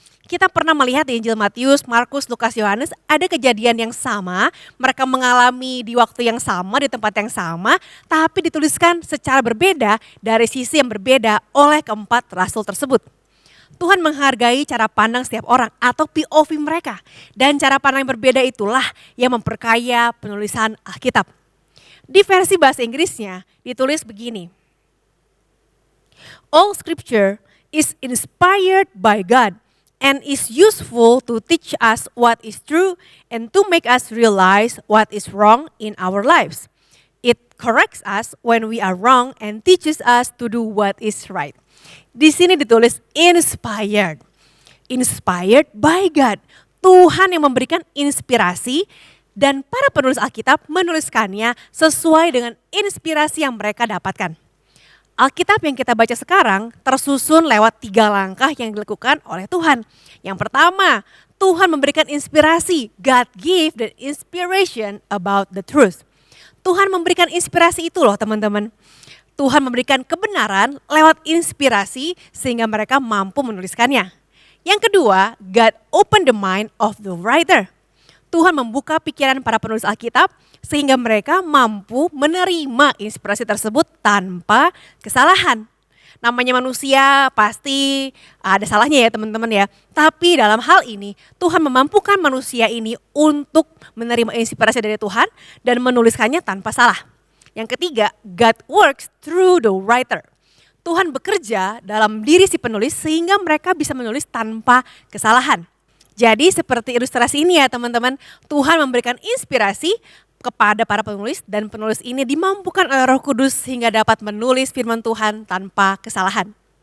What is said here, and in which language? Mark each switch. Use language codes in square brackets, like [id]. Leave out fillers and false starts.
[id] Kita pernah melihat di Injil Matius, Markus, Lukas, Yohanes ada kejadian yang sama, mereka mengalami di waktu yang sama, di tempat yang sama, tapi dituliskan secara berbeda dari sisi yang berbeda oleh keempat rasul tersebut. Tuhan menghargai cara pandang setiap orang atau POV mereka. Dan cara pandang yang berbeda itulah yang memperkaya penulisan Alkitab. Di versi bahasa Inggrisnya ditulis begini. [en] All scripture is inspired by God and is useful to teach us what is true and to make us realize what is wrong in our lives. It corrects us when we are wrong and teaches us to do what is right. [id] Di sini ditulis inspired. [en] Inspired by God. [id] Tuhan yang memberikan inspirasi dan para penulis Alkitab menuliskannya sesuai dengan inspirasi yang mereka dapatkan. Alkitab yang kita baca sekarang tersusun lewat 3 langkah yang dilakukan oleh Tuhan. Yang pertama, Tuhan memberikan inspirasi. [en] God give the inspiration about the truth. [id] Tuhan memberikan inspirasi itu loh teman-teman. Tuhan memberikan kebenaran lewat inspirasi sehingga mereka mampu menuliskannya. Yang kedua, [en] God opened the mind of the writer. [id] Tuhan membuka pikiran para penulis Alkitab sehingga mereka mampu menerima inspirasi tersebut tanpa kesalahan. Namanya manusia pasti ada salahnya ya teman-teman ya. Tapi dalam hal ini Tuhan memampukan manusia ini untuk menerima inspirasi dari Tuhan dan menuliskannya tanpa salah. Yang ketiga, [en] God works through the writer. [id] Tuhan bekerja dalam diri si penulis sehingga mereka bisa menulis tanpa kesalahan. Jadi seperti ilustrasi ini ya teman-teman, Tuhan memberikan inspirasi kepada para penulis dan penulis ini dimampukan oleh Roh Kudus sehingga dapat menulis firman Tuhan tanpa kesalahan.